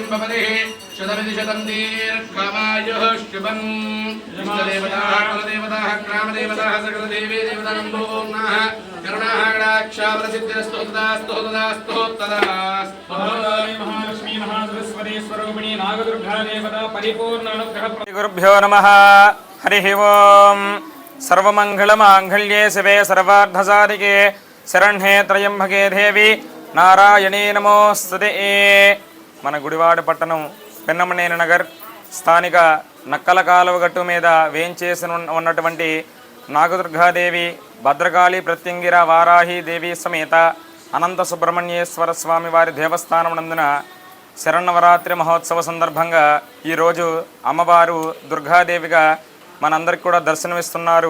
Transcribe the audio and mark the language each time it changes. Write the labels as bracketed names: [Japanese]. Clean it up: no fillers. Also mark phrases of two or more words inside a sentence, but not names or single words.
[Sanskrit] भवति शतमिति शतं दीर्घमायुः शुभम् इष्टदेवताः कुलदेवताः ग्रामदेवताः सकलदेवी देवताम्भो नः करुणाः कटाक्षाः प्रसिद्धिरस्तु तदास्तु तदास्तु तदास्तु महालक्ष्मी महासरस्वती स्वरूपिणी नागदुर्गा देवता परिपूर्ण अनुग्रह गुरुभ्यो नमः हरिः ओम् सर्वमङ्गलमाङ्गल्ये शिवे सर्वार्थसाधिके शरण्ये त्रयंबके देवी నారాయణీ నమోస్తుతే. [Telugu] మన గుడివాడ పట్టణం పిన్నమనేని నగర్ స్థానిక నక్కల కాలువ గట్టు మీద వేంచేసి ఉన్నటువంటి నాగదుర్గాదేవి భద్రకాళి ప్రత్యంగిర వారాహి దేవి సమేత అనంత సుబ్రహ్మణ్యేశ్వర స్వామి వారి దేవస్థానం నందున శరన్నవరాత్రి మహోత్సవ సందర్భంగా ఈరోజు అమ్మవారు దుర్గాదేవిగా మనందరికి కూడా దర్శనమిస్తున్నారు.